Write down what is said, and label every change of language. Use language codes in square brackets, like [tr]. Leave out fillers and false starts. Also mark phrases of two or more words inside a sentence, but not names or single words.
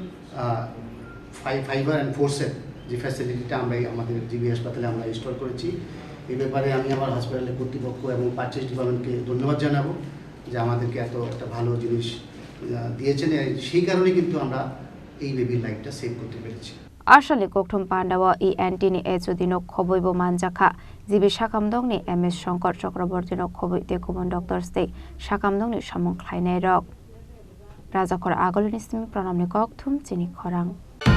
[en] fiber and forces [bn] যে ফ্যাসিলিটিটা আমরা আমাদের জিবি হাসপাতালে আমরা ইনস্টল করেছি এই ব্যাপারে আমি আমার হসপিটালের কর্তৃপক্ষ এবং [en] purchase department [bn] ধন্যবাদ জানাবো যে আমাদেরকে এত একটা ভালো জিনিস দিয়েছেন সেই কারণে কিন্তু আমরা এই বেবির [en] life save [bn] করতে পেরেছি [trp] आसलनि गौथम पान्डाव ENT नि एजुदिनो खबैबो मानजाखा जिबि साकामदंनि MS शंकर चक्रवर्तीनो खबै ते गुबुन डक्टर्स दे साकामदंनि सामुं ख्लायनाय रक राजाखर आगलनि सिमी प्रणामनि कक थुम चिनि खरां।